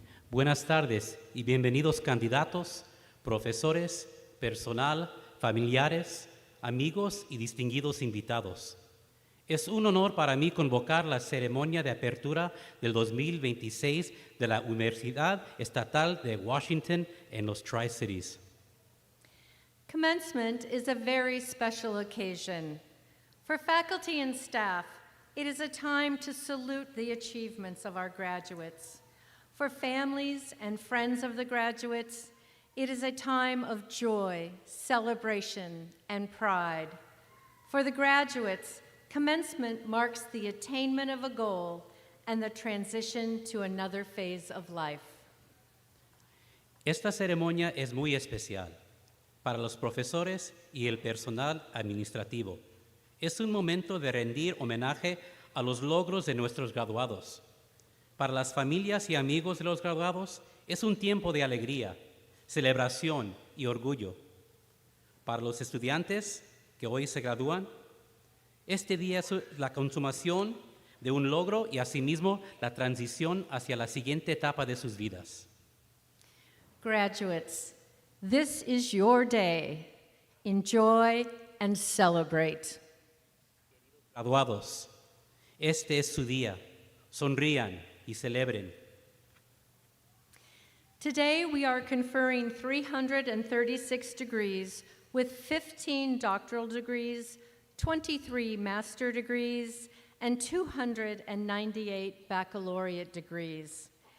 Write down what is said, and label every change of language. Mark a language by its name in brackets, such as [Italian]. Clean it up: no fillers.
[Spanish] Buenas tardes y bienvenidos candidatos, profesores, personal, familiares, amigos y distinguidos invitados. Es un honor para mí convocar la ceremonia de apertura del 2026 de la Universidad Estatal de Washington en los Tri-Cities. [English] Commencement is a very special occasion. For faculty and staff, it is a time to salute the achievements of our graduates. For families and friends of the graduates, it is a time of joy, celebration, and pride. For the graduates, commencement marks the attainment of a goal and the transition to another phase of life. [Spanish] Esta ceremonia es muy especial para los profesores y el personal administrativo. Es un momento de rendir homenaje a los logros de nuestros graduados. Para las familias y amigos de los graduados, es un tiempo de alegría, celebración y orgullo. Para los estudiantes que hoy se gradúan, este día es la consumación de un logro y asimismo la transición hacia la siguiente etapa de sus vidas. [English] Graduates, this is your day. Enjoy and celebrate. [Spanish] Graduados, este es su día. Sonrían y celebren. [English] Today, we are conferring 336 degrees with 15 doctoral degrees, 23 master degrees, and 298 baccalaureate degrees.